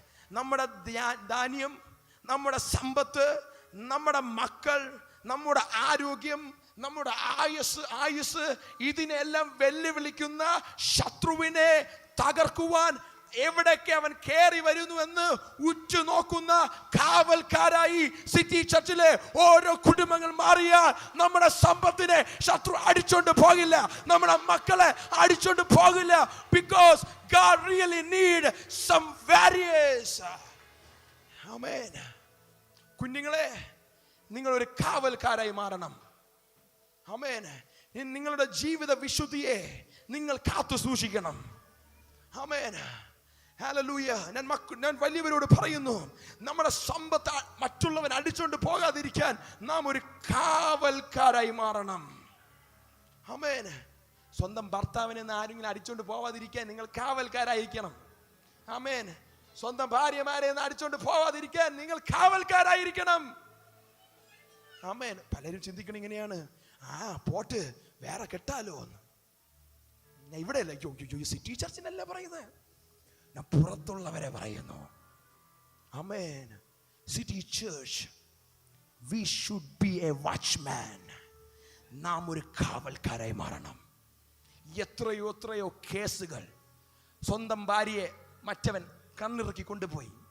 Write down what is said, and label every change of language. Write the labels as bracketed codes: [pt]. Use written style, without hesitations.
[ml] നമ്മുടെ ധാന്യം, നമ്മുടെ സമ്പത്ത്, നമ്മുടെ മക്കൾ, നമ്മുടെ ആരോഗ്യം, നമ്മുടെ ആയുസ് ഇതിനെല്ലാം വെല്ലുവിളിക്കുന്ന ശത്രുവിനെ തകർക്കുവാൻ എവിടേക്ക് അവൻ കയറി വരുന്നു എന്ന് ഉറ്റുനോക്കുന്ന കാവൽക്കാരായി സിറ്റി ചർച്ചിലെ ഓരോ കുടുംബങ്ങൾ മാറിയാൽ നമ്മുടെ സമ്പത്തിനെ ശത്രു അടിച്ചോണ്ട് പോകില്ല, നമ്മുടെ മക്കളെ അടിച്ചോണ്ട് പോകില്ല. [en] Because God really need some warriors. Amen. [ml] കുഞ്ഞുങ്ങളെ, നിങ്ങൾ ഒരു കാവൽക്കാരായി മാറണം. ആമേൻ. നിങ്ങളുടെ ജീവിത വിശുദ്ധിയെ നിങ്ങൾ കാത്തു സൂക്ഷിക്കണം. ആമേൻ. ഹല്ലേലൂയ. ഞാൻ വലിയവരോട് പറയുന്നു, നമ്മുടെ സമ്പത്ത് മറ്റുള്ളവൻ അടിച്ചുകൊണ്ട് പോകാതിരിക്കാൻ നാം ഒരു കാവൽക്കാരായി മാറണം. ആമേൻ. സ്വന്തം ഭർത്താവിനെ ആരെങ്കിലും അടിച്ചുകൊണ്ട് പോവാതിരിക്കാൻ നിങ്ങൾ കാവൽക്കാരായിരിക്കണം. ആമേൻ. സ്വന്തം ഭാര്യമാരെ അടിച്ചുകൊണ്ട് പോവാതിരിക്കാൻ നിങ്ങൾ കാവൽക്കാരായിരിക്കണം. ആമേൻ. പലരും ചിന്തിക്കണം ഇങ്ങനെയാണ്, പോട്ട് വേറെ കെട്ടാലോ എന്ന്. ഞാൻ ഇവിടെ അല്ല, സിറ്റി ചർച്ചിനല്ല പറയുന്നത്, ഞാൻ പുറത്തുള്ളവരെ പറയുന്നു. ആമേൻ. [en] City church, we should be a watchman. [ml] നാം ഒരു കാവൽക്കാരായി മാറണം. എത്രയോ കേസുകൾ സ്വന്തം ഭാര്യയെ മറ്റവൻ കണ്ണിറക്കി കൊണ്ടുപോയി.